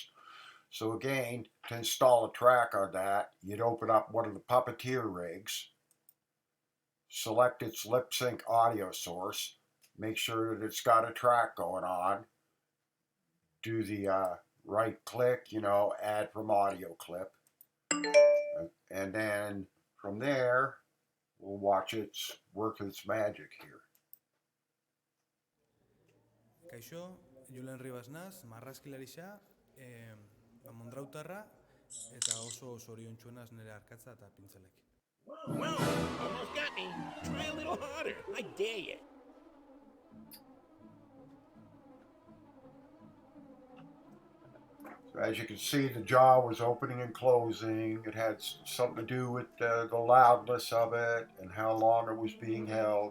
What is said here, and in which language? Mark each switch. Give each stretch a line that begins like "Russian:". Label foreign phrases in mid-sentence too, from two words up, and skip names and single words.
English: So again, to install a track on that, you'd open up one of the Puppeteer rigs, select its lip sync audio source, make sure that it's got a track going on, do the right click, add from audio clip, and then from there, we'll watch it work its magic here.
Basque: Kaixo, Julen Ribas naz, marrazkilarixa, mondrautarra, eta oso zoriontsuenaz nire arkatza eta pintzelekin.
English: Whoa, almost got me. Try a little harder. I dare you. So as you can see, the jaw was opening and closing. It had something to do with the loudness of it and how long it was being held.